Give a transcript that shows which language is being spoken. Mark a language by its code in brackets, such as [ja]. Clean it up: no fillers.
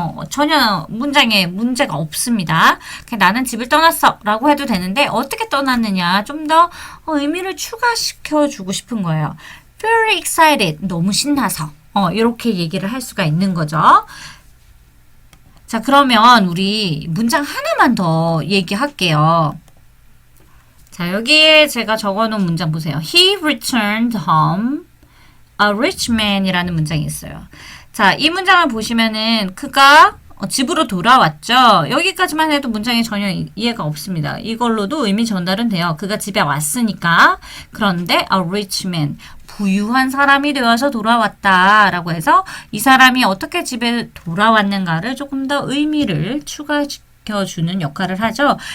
[ko] 전혀 문장에 문제가 없습니다. 그냥 나는 집을 떠났어 라고 해도 되는데 어떻게 떠났느냐 좀 더 의미를 추가시켜 주고 싶은 거예요. [en] Very excited. [ko] 너무 신나서. 이렇게 얘기를 할 수가 있는 거죠. 자, 그러면 우리 문장 하나만 더 얘기할게요. 자, 여기에 제가 적어놓은 문장 보세요. [en] He returned home a rich man이라는 [ko] 문장이 있어요. 자, 이 문장을 보시면은 그가 집으로 돌아왔죠. 여기까지만 해도 문장이 전혀 이해가 없습니다. 이걸로도 의미 전달은 돼요. 그가 집에 왔으니까. 그런데 [en] a rich man, [ko] 부유한 사람이 되어서 돌아왔다 라고 해서 이 사람이 어떻게 집에 돌아왔는가를 조금 더 의미를 추가시켜주는 역할을 하죠.